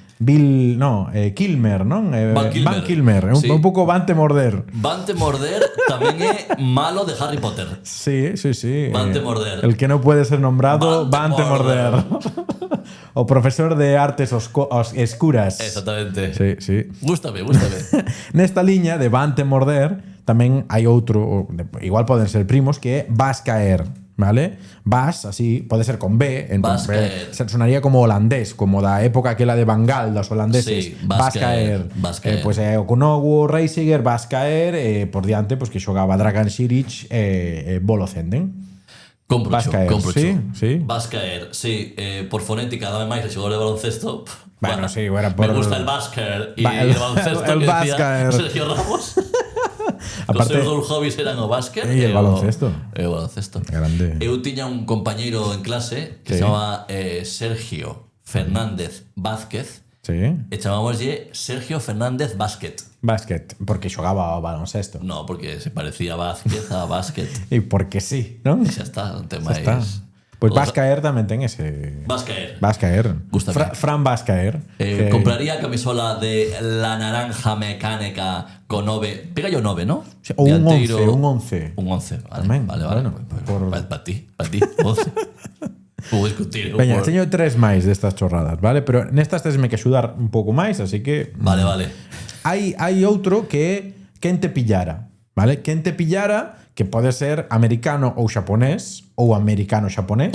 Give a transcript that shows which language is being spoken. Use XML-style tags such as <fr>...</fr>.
<gl>Kilmer, non? Van Kilmer. Van Kilmer. É Sí. un pouco Vante morder. Vante morder tamén é malo de Harry Potter. Sí. Vante morder.</gl> <es>El que no puede ser nombrado,</es> <gl>Vante Vante morder. O profesor de artes escuras. Exactamente. Sí. Gústame. Nesta liña de Vante morder tamén hai outro, igual poden ser primos, que é Vas caer. ¿Vale? Vas, así, pode ser con B, Vas caer. Sonaría como holandés, como da época aquela de Bangal, dos holandeses. Sí, vas caer. Pois é o Kunogu Reisiger, Vas caer, por diante, pois que xogaba Dragan Siric e Bolo Zenden. Vas caer, sí. Vas caer, sí. Por fonética, dame máis el xogador de baloncesto. Bueno, sí, era por...</gl> <es>Me gusta el Basker y El- el baloncesto el que decía Basker. Sergio Ramos. Aparte-</es> <gl>Os seus dous hobbies eran o básquet E o baloncesto. E o baloncesto. Grande. Eu tiña un compañeiro en clase que Sí. se chamaba Sergio Fernández Vázquez Sí. e chamámoslle Sergio Fernández Básquet. Básquet, porque xogaba ao baloncesto. No, porque se parecía Vázquez a básquet. E porque sí, non? E xa está, non ten Xa máis. está. Pois Vas caer tamén ten ese... Vas caer. Vas caer. Gústame. Fran Vas caer. que- Compraría a camisola de la naranja mecánica con 9.</gl> <es>Pega yo 9, ¿no? O un</es> <gl>Dianteiro- 11. Un 11, vale. Tamén, Vale. bueno,</gl> <es>Para ti, 11. Puedo discutir.</es> <gl>Veña, por- teño 3 máis destas chorradas, vale? Pero nestas tesme que axudar un pouco máis, así que... Vale. Hai outro que é quen te pillara, vale? Quen te pillara, que pode ser americano ou xaponés, ou americano-xaponés.</gl>